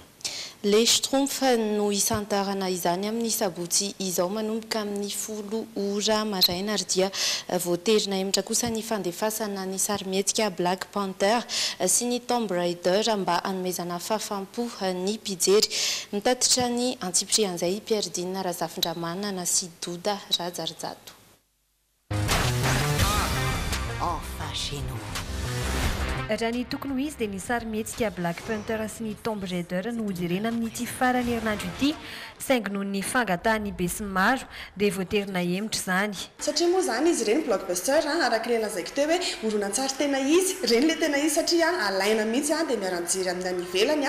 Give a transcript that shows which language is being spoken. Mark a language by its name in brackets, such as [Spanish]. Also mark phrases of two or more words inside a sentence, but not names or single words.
[Malagasy] Le Schtroumpf no isantarana izany amin'ny sabotsy izao manomboka amin'ny 10 ora maraina ary dia voaterina hemitra kosa ny fandefasana ny sarimihetsika Black Panther sy ny Tomb Raider mba hanomezana fahafampo ny mpijery. Mitatitra ny antsiprian'izay Pierre Dine Razafindramanana sy Douda Rajarjato. [French] Enfin chez nous. [Malagasy] Raha ny tokony ho izy dia ny sarimihetsika Black Panther sy ny Tomb Raider no hojerena amin'ity farany herinandro ity saingy noho ny fangatahan'ny be sy maro dia voaterina hemitra izany. Satria moa izany izy ireny blockbuster araka ilay lazaiko teo hoe horonan-tsary tena izy, ireny ilay tena izy satria alaina mihitsy dia miara-mijery amin'ny any ivelany